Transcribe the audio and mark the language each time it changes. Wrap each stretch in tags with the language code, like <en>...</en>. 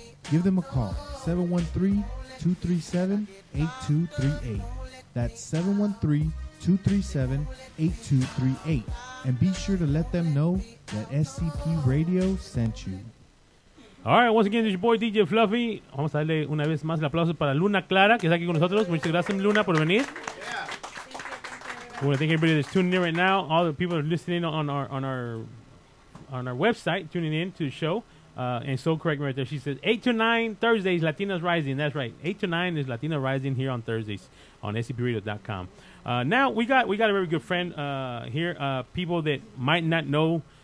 <en>Give them a call, 713-237-8238. That's 713-237-8238. And be sure to let them know that SCP Radio sent you. All right, once again, this is your boy DJ Fluffy.</en> <es>Vamos a darle una vez más el aplauso para Luna Clara, que está aquí con nosotros. Muchas gracias, Luna, por venir.</es> <en>We want to thank everybody that's tuning in right now. All the people that are listening on our website, tuning in to the show. And so correct me right there. She says 8 to 9 Thursdays, Latinas Rising. That's right. 8 to 9 is Latina Rising here on Thursdays on scpradio.com. Now we got a very good friend here. People that might not know.</en>